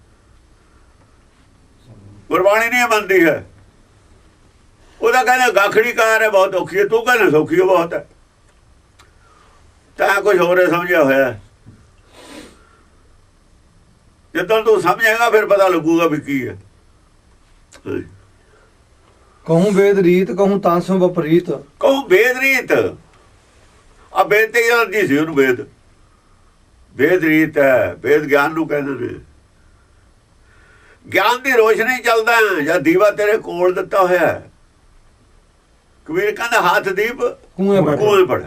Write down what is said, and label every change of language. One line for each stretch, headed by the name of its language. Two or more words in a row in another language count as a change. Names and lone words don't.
Punjabi: ਗੁਰਬਾਣੀ ਨਹੀਂ ਮੰਨਦੀ ਹੈ। ਉਹਦਾ ਕਹਿੰਦਾ ਗਾਖੜੀ ਕਾਰ ਹੈ ਬਹੁਤ ਔਖੀ ਹੈ, ਤੂੰ ਕਹਿੰਦਾ ਸੌਖੀ ਬਹੁਤ ਹੈ। ਤੈਂ ਕੁਝ ਹੋਰ ਸਮਝਿਆ ਹੋਇਆ। ਜਦੋਂ ਤੂੰ ਸਮਝੇਗਾ ਫਿਰ ਪਤਾ ਲੱਗੂਗਾ ਵੀ ਕੀ ਹੈ।
Braj: कहूँ वेद रीत कहूँ तासो विपरीत कहूँ वेद रीत।
Punjabi: ਆ ਵੇਦ ਤੇ ਐਲਰਜੀ ਸੀ ਉਹਨੂੰ। ਵੇਦ ਰੀਤ ਹੈ। ਵੇਦ ਗਿਆਨ ਨੂੰ ਕਹਿੰਦੇ ਨੇ। ਗਿਆਨ ਦੀ ਰੋਸ਼ਨੀ ਚੱਲਦਾ ਜਾਂ ਦੀਵਾ ਤੇਰੇ ਕੋਲ ਦਿੱਤਾ ਹੋਇਆ। ਕਬੀਰ ਕਹਿੰਦਾ
Braj: ਹੱਥ ਦੀਪ ਕੂਏ ਪੜ।